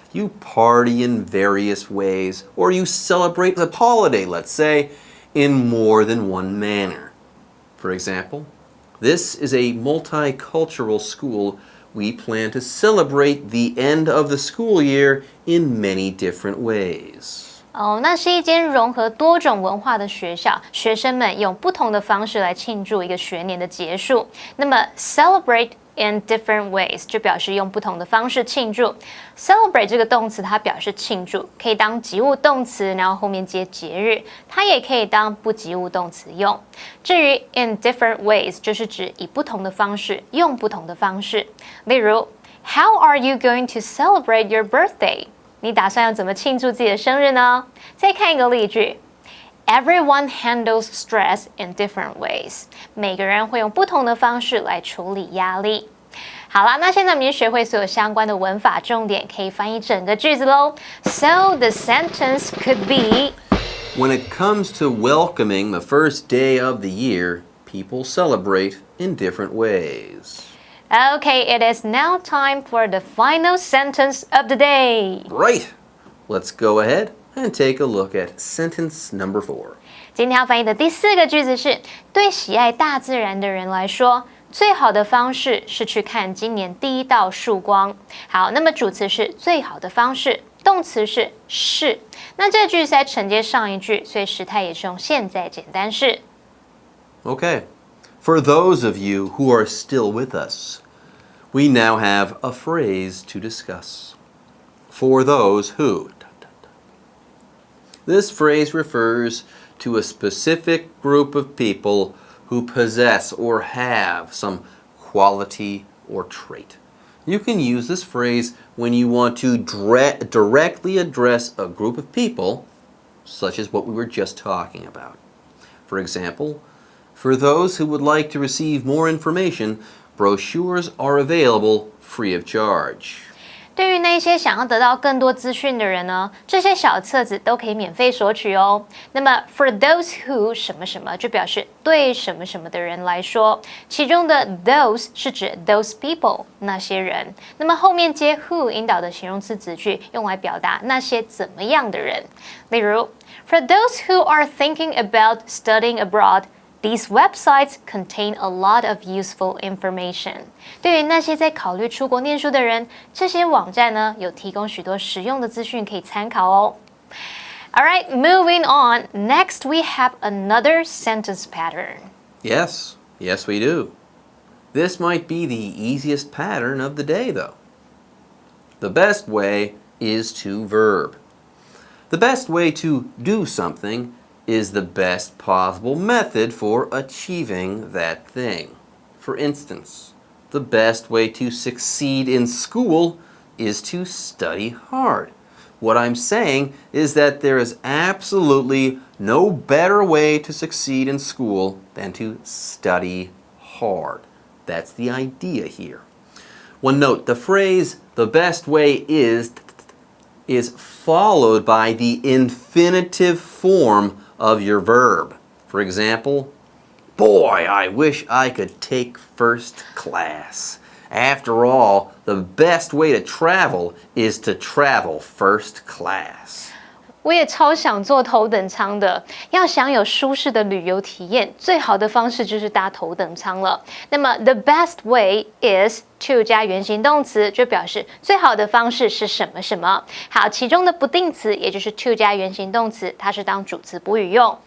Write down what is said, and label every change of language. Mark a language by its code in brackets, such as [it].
[en] You party in various ways, or you celebrate a holiday, let's say, in more than one manner. For example, this is a multicultural school. We plan to celebrate the end of the school year in many different ways. [zh] 那是一间融合多种文化的学校，学生们用不同的方式来庆祝一个学年的结束。那么 [en] celebrate in different ways [zh] 就表示用不同的方式庆祝。 celebrate 这个动词它表示庆祝，可以当及物动词，然后后面接节日，它也可以当不及物动词用。至于 in different ways 就是指以不同的方式，用不同的方式。例如 [en] How are you going to celebrate your birthday? [zh] 你打算要怎么庆祝自己的生日呢？再看一个例句 [en] Everyone handles stress in different ways. [zh] 每个人会用不同的方式来处理压力。好啦，那现在我们已经学会所有相关的文法重点，可以翻译整个句子咯。 [en] So the sentence could be When it comes to welcoming the first day of the year, people celebrate in different ways.Okay, it is now time for the final sentence of the day. Right. Let's go ahead and take a look at sentence number 4. [zh] 今天要翻译的第4个句子是：对喜爱大自然的人来说，最好的方式是去看今年第一道曙光。好，那么主词是最好的方式，动词是。那这句是在承接上一句，所以时态也是用现在简单式。 [en] Okay.For those of you who are still with us, we now have a phrase to discuss. For those who. This phrase refers to a specific group of people who possess or have some quality or trait. You can use this phrase when you want to directly address a group of people, such as what we were just talking about. For example, for those who would like to receive more information, brochures are available free of charge. [zh] 对于那些想要得到更多资讯的人呢，这些小册子都可以免费索取哦。那么 [en] for those who [zh] 什么什么就表示对什么什么的人来说，其中的 those 是指 those people 那些人，那么后面接 who 引导的形容词子句用来表达那些怎么样的人。例如 [en] for those who are thinking about studying abroad,These websites contain a lot of useful information. [zh] 对于那些在考虑出国念书的人，这些网站呢有提供许多实用的资讯可以参考哦。 [en] Alright, moving on. Next, we have another sentence pattern. Yes, we do. This might be the easiest pattern of the day, though. The best way is to verb. The best way to do something is the best possible method for achieving that thing. For instance, the best way to succeed in school is to study hard. What I'm saying is that there is absolutely no better way to succeed in school than to study hard. That's the idea here. One note, the phrase, the best way is followed by the infinitive form of your verb. For example, boy, I wish I could take first class. After all, the best way to travel is to travel first class. [zh] 我也超想坐头等舱的，要享有舒适的旅游体验，最好的方式就是搭头等舱了。那么 [en] the best way is to [zh] 加原形动词，就表示最好的方式是什么什么。好，其中的不定词也就是 to 加原形动词，它是当主词补语用。